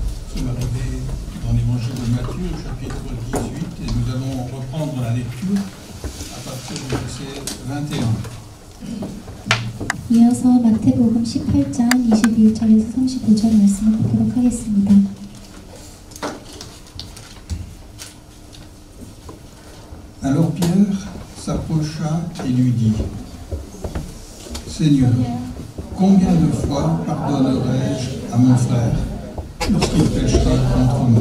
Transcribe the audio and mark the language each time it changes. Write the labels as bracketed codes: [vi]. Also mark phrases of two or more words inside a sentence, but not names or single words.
[fr] Nous sommes arrivés dans l'évangile de Matthieu, au chapitre 18, et nous allons reprendre la lecture à partir du verset 21. [ko] 이어서 마태복음 18장 21절에서 35절 말씀을 보도록 하겠습니다. [fr] Alors Pierre s'approcha et lui dit: Seigneur, combien de fois pardonnerai-je à mon frère lorsqu'il péchera contre moi?